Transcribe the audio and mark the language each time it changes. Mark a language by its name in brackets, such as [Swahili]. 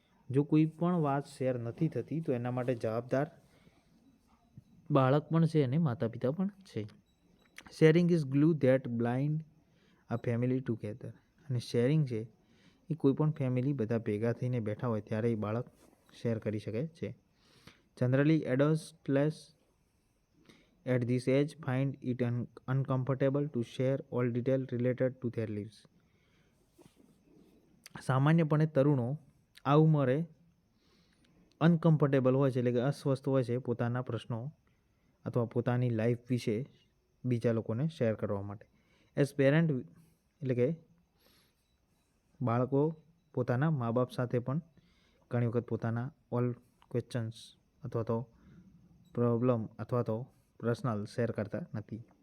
[Gujarati] જો કોઈ પણ વાત શેર નથી થતી તો એના માટે જવાબદાર બાળક પણ છે અને માતા પિતા પણ છે. [English] Sharing is glue that blind આ family together. [Gujarati] અને શેરિંગ છે એ કોઈ પણ ફેમિલી બધા ભેગા થઈને બેઠા હોય ત્યારે એ બાળક શેર કરી શકે છે. [English] Generally adults at this age find it uncomfortable to share all detail related to their lives. [Gujarati] સામાન્યપણે તરુણો આ ઉંમરે અનકમ્ફર્ટેબલ હોય છે એટલે કે અસ્વસ્થ હોય છે પોતાના પ્રશ્નો અથવા પોતાની લાઈફ વિશે બીજા લોકોને શેર કરવા માટે. [English] as parent [Gujarati] એટલે કે બાળકો પોતાના મા બાપ સાથે પણ ઘણી વખત પોતાના ઓલ ક્વેશ્ચન્સ અથવા તો પ્રોબ્લેમ અથવા તો પર્સનલ શેર કરતા નથી.